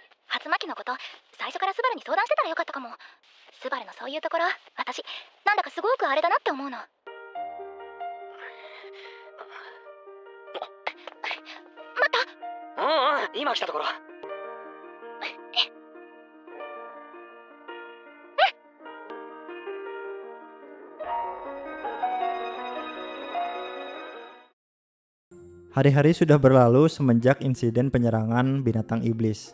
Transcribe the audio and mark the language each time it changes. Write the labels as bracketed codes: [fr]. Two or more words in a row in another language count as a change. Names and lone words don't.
[ja] 初巻のこと、最初からスバルに相談してたらよかったかも。スバルのそういうところ、私、なんだかすごくあれだなって思うの。また。うんうん、今来たところ。 [id] Hari-hari sudah berlalu semenjak insiden penyerangan binatang iblis.